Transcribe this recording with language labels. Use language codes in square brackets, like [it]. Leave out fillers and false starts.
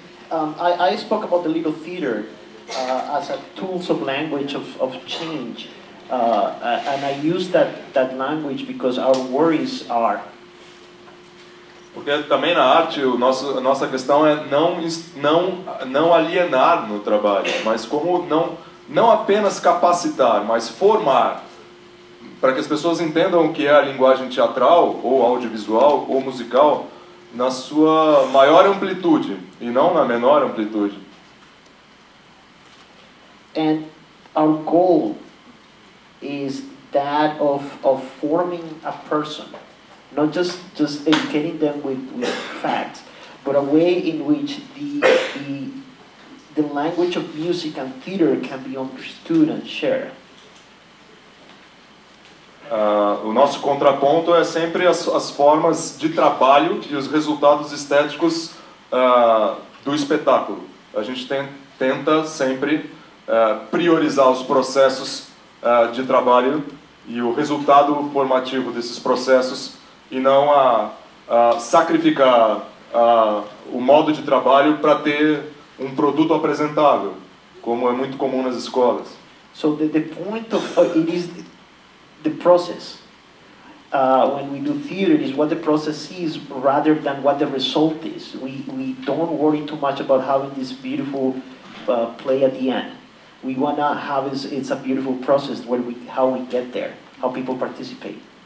[en] I spoke about the little theater as a tools of language of change, and I use that language because our worries are. [pt] Porque também na arte a nossa questão é não alienar no trabalho, mas como não apenas capacitar, mas formar, para que as pessoas entendam o que é a linguagem teatral, ou audiovisual, ou musical, na sua maior amplitude, e não na menor amplitude. [en] And our goal is that of forming a person, not just educating them with facts, but a way in which the language of music and theater can be understood and shared. [pt] O nosso contraponto é sempre as formas de trabalho e os resultados estéticos do espetáculo. A gente tenta sempre priorizar os processos de trabalho e o resultado formativo desses processos e não sacrificar o modo de trabalho para ter um produto apresentável, como é muito comum nas escolas. [en] So the point of it is the process. When we do theater, is what the process is rather than what the result is. We don't worry too much about having this beautiful play at the end. We want to have it's a beautiful process how we get there, how people participate.